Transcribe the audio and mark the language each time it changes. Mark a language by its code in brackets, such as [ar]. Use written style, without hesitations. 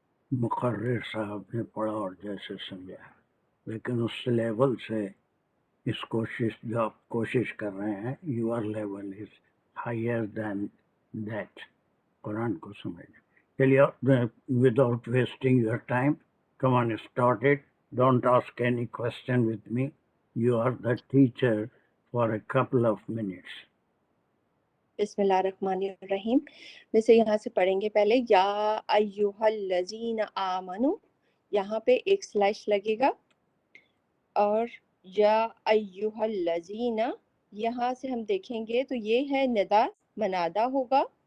[ur] مقرر صاحب نے پڑھا اور جیسے سمجھا، لیکن اس لیول سے اس کوشش جو آپ کوشش کر رہے ہیں، [en] your level is higher than that, [ur] قرآن کو سمجھنا. [en] چلیے without wasting your time, come on start it. Don't ask any question with me. You are the teacher for a couple of minutes. [ar] بسم اللہ الرحمن الرحیم. [ur] ویسے یہاں سے پڑھیں گے پہلے [ar] یا ایھا الذین آمنو، [ur] یہاں پہ ایک سلیش لگے گا، اور یا ایھا الذین یہاں سے ہم دیکھیں گے تو یہ ہے ندا، منادہ ہوگا.